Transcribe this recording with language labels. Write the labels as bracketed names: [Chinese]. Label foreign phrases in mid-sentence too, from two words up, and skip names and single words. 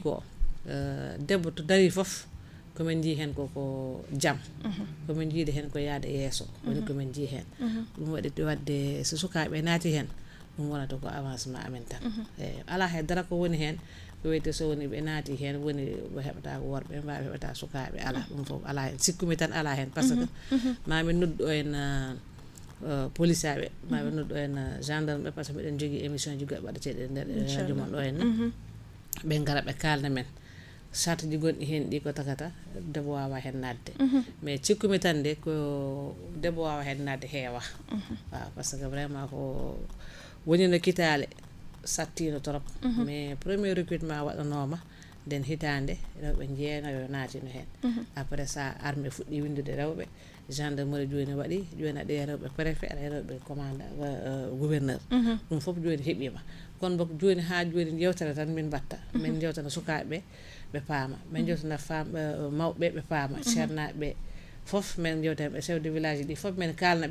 [Fula] ko debbo to dari foof komin jii hen koko jaam komin jiide hen ko yaade yeeso woni komin jii hen ɗum waɗi wadde so sukaɓe naati hen ɗum wonata ko avancement amen tan eyyi ala he dara ko woni hen ko wiyete so woni ɓe naati hen woni ɓe heɓata worɓe mbaɓe heɓata sukaɓe ala ɗum foof ala hen sikkumi tan ala hen [French] par ce que [Fula] mamin noddu o en police aɓe maɓe noddu o en gendarme ɓe [French] par ce que [Fula] mbiɗen jogui émission ji goɗɗe waɗeteɗe nder radio mon ɗo henna ɓe gara ɓe kalna men charte ji gonɗi hen ɗi ko tagata debbo wawa hen nadde mais cikkumi tan de ko debbo wawa hen nadde heewa waaw [French] par ce que [Fula] vraiment ko woni no kitale sattino [French] trop mais premier recrutement [Fula] waɗanoma nden hitande rewɓe jeenayo naatino hen [French] après ça armée [Fula] fuɗɗi windude rewɓe gendarmerie joni waɗi joni aɗa rewɓe préfet aɗa rewɓe [French] commandant gouverneur [Fula] ɗum foof joni heeɓima kono bok joni ha joni yewtere tan min batta min jewtana sukaɓeɓe ɓe paama min jewtana mawɓe ɓe paama ceernaɓe foof min jewtana ɓe [French] chef de village [Fula] ɗi foof min kalna